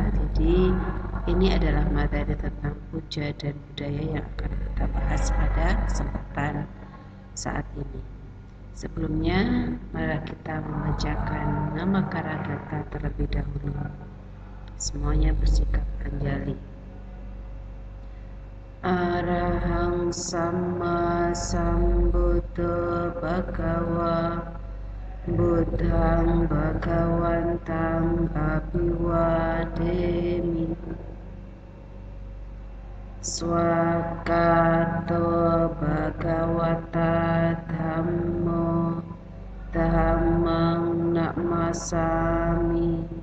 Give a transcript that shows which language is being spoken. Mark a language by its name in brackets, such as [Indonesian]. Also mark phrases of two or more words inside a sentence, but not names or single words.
[Indonesian] Jadi ini adalah materi tentang puja dan budaya yang akan kita bahas pada kesempatan saat ini. Sebelumnya, mari kita membacakan nama Karagata terlebih dahulu. Semuanya bersikap anjali. [Pali] Arahang Sama Sambuddho Bhagawa Buddhang Bhagawantang Abhiwademi Swakato Bhagawata Dhammo Dhammang Namasami